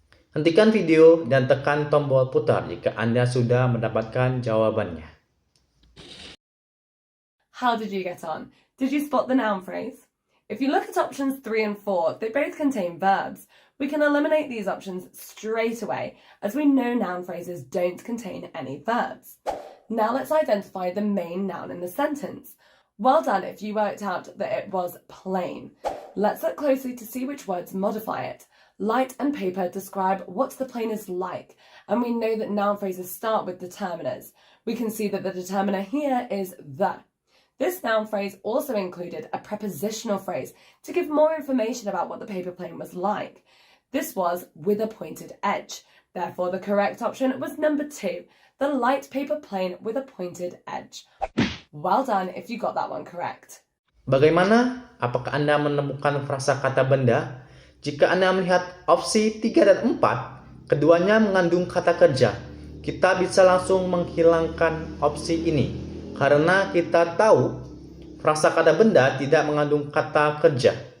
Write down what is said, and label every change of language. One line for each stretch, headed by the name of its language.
Indonesian: Hentikan video dan tekan tombol putar jika Anda sudah mendapatkan jawabannya.
English: How did you get on? Did you spot the noun phrase? If you look at options 3 and 4, they both contain verbs. We can eliminate these options straight away, as we know noun phrases don't contain any verbs. Now let's identify the main noun in the sentence. Well done if you worked out that it was plane. Let's look closely to see which words modify it. Light and paper describe what the plane is like, and we know that noun phrases start with determiners. We can see that the determiner here is the. This noun phrase also included a prepositional phrase to give more information about what the paper plane was like. This was with a pointed edge. Therefore, the correct option was number 2, the light paper plane with a pointed edge. Well done if you got that one correct.
Indonesian: Bagaimana? Apakah Anda menemukan frasa kata benda? Jika Anda melihat opsi 3 dan 4, keduanya mengandung kata kerja. Kita bisa langsung menghilangkan opsi ini, karena kita tahu frasa kata benda tidak mengandung kata kerja.